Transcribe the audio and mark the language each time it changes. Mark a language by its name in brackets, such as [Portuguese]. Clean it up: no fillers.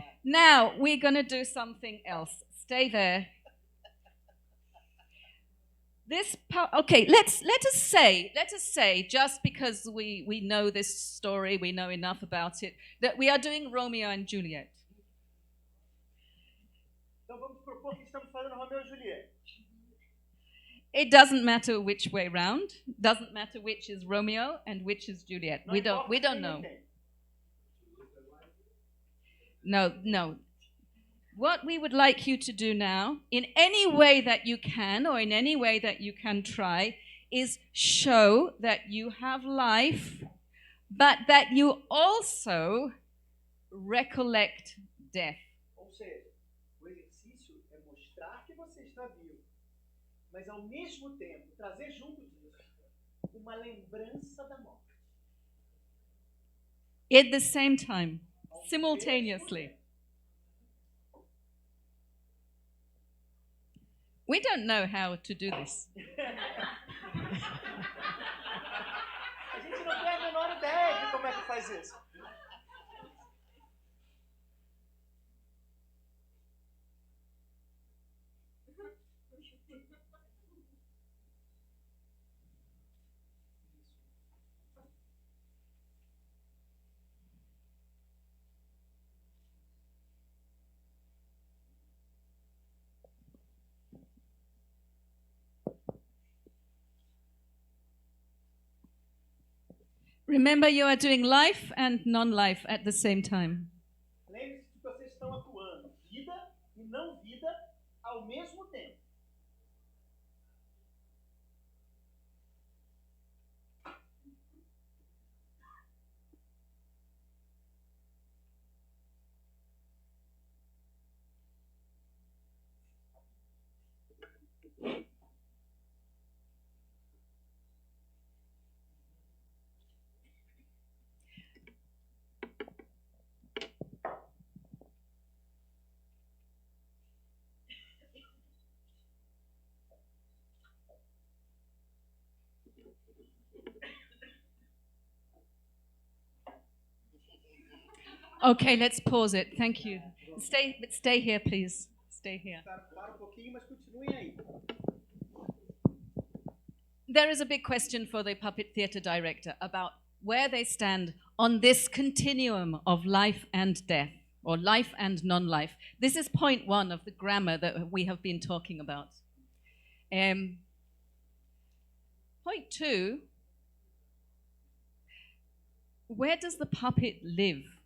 [English] Now we're going to do something else. Stay there. Okay, let us say, just because we know this story, we know enough about it, that we are doing Romeo and Juliet. [Portuguese] Então vamos propor que estamos fazendo Romeo e Julieta. [English] It doesn't matter which way round. Doesn't matter which is Romeo and which is Juliet. We don't know. No. what we would like you to do now, in any way that you can, or in any way that you can try, is show that you have life, but that you also recollect death. [Portuguese] Ou seja, o exercício é mostrar que você está vivo, mas ao mesmo tempo trazer junto disso uma lembrança da morte. [English] At the same time, simultaneously. We don't know how to do this. [Portuguese] A gente não tem a menor ideia de como é que faz isso. [English] Remember, you are doing life and non-life at the same time. [Portuguese] Lembre-se que vocês estão atuando vida e não vida ao mesmo tempo. [English] Okay, let's pause it. Thank you. Stay here, please. Stay here. [Portuguese] Para pouquinho, mas continuem aí. [English] There is a big question for the puppet theatre director about where they stand on this continuum of life and death, or life and non-life. This is point 1 of the grammar that we have been talking about. Point 2, where does the puppet live?